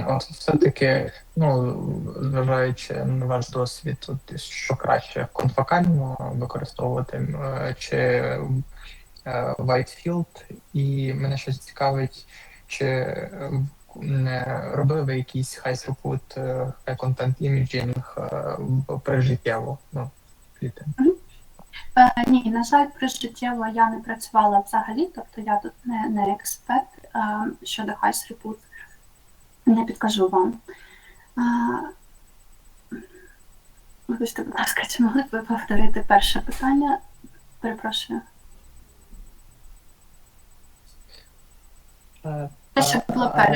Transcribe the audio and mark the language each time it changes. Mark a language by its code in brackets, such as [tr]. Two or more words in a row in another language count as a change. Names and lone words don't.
[uk] От все-таки, зважаючи на ваш досвід, що краще, конфокально використовувати чи Whitefield, і мене щось цікавить, чи робили ви якийсь [en] high-throughput, high-content imaging [uk] прижиттєво? Клітин? Ні, на жаль, прижиттєво я не працювала взагалі, тобто я тут не експерт щодо high-throughput, не підкажу вам. Вибачте, будь ласка, чи могли б ви повторити перше питання? Перепрошую. Те, що було перед.